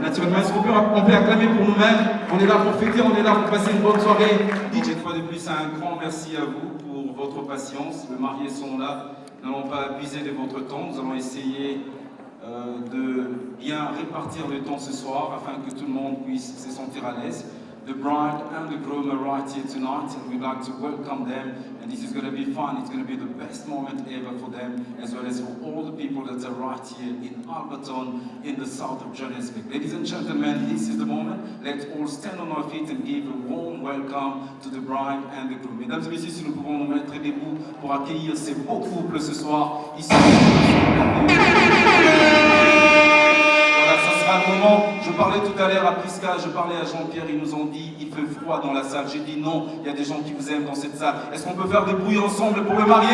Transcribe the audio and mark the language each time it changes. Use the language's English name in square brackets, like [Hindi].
[French] Naturellement, est-ce qu'on peut acclamer pour nous-mêmes? On est là pour fêter, on est là pour passer une bonne soirée. DJ, une fois de plus, un grand merci à vous pour votre patience. Les mariés sont là, nous n'allons pas abuser de votre temps, nous allons essayer de bien répartir le temps ce soir afin que tout le monde puisse se sentir à l'aise. [English] The bride and the groom are right here tonight, and we'd like to welcome them. And this is going to be fun. It's going to be the best moment ever for them, as well as for all the people that are right here in Alberton, in the south of Johannesburg. Ladies and gentlemen, this is the moment. Let's all stand on our feet and give a warm welcome to the bride and the groom. [French] Mesdames et messieurs, si nous pouvons nous mettre debout pour accueillir ces beaux couples ce soir, ici. Voilà, ça sera le moment. Je parlais tout à l'heure à Prisca, je parlais à Jean-Pierre, ils nous ont dit il fait froid dans la salle. J'ai dit non, il y a des gens qui vous aiment dans cette salle. Est-ce qu'on peut faire des bruits ensemble pour le marié?